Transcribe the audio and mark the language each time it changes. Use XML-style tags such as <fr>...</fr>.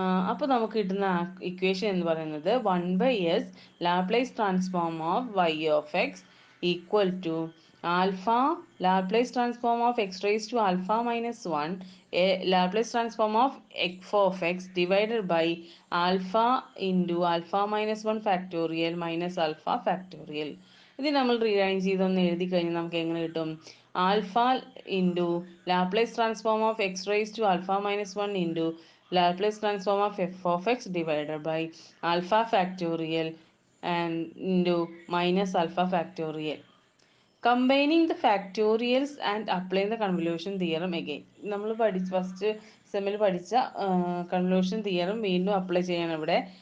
<ml>അപ്പോൾ നമുക്ക് കിട്ടുന്ന ഇക്വേഷൻ എന്ന് പറയുന്നത് 1/s Laplace transform of y of X equal to alpha Laplace transform of X raise to alpha minus one Laplace transform of F of X divided by alpha into alpha minus one factorial minus alpha factorial. ഇത് നമ്മൾ rearrange ചെയ്തൊന്ന് എഴുതി കഴിഞ്ഞാൽ നമുക്ക് എങ്ങനെ കിട്ടും? Alpha into Laplace transform of X raise to alpha minus one into</ml> <en>Laplace transform of f of x divided by alpha factorial and into minus alpha factorial. Combining the factorials and applying the convolution theorem again.</en> <ml>നമ്മൾ first സെമ്മിൽ പഠിച്ച convolution theorem വീണ്ടും apply ചെയ്യണം ഇവിടെ.</ml>